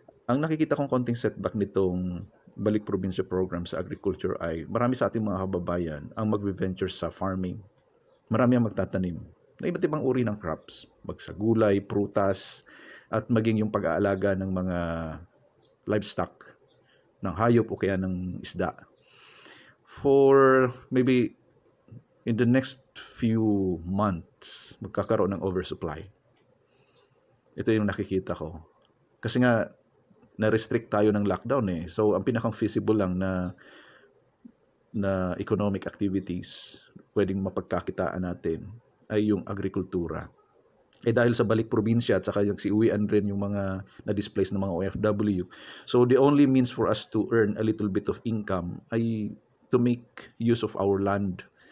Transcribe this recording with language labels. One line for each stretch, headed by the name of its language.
Filipino: Ang nakikita kong konting setback nitong Balik Probinsya program sa agriculture ay marami sa ating mga kababayan ang magbe-venture sa farming. Marami ang magtatanim na iba't ibang uri ng crops, magsagulay, prutas, at maging yung pag-aalaga ng mga livestock, ng hayop o kaya ng isda.
English: For maybe in the next few months,
Filipino: magkakaroon ng oversupply. Ito yung nakikita ko. Kasi nga, na-restrict tayo ng lockdown . So, ang pinakang feasible lang na economic activities pwedeng mapagkakitaan natin ay yung agrikultura. Dahil sa balik probinsya at saka yung siuwian rin yung mga na-displaced na mga OFW.
English: So, the only means for us to earn a little bit of income ay to make use of our land.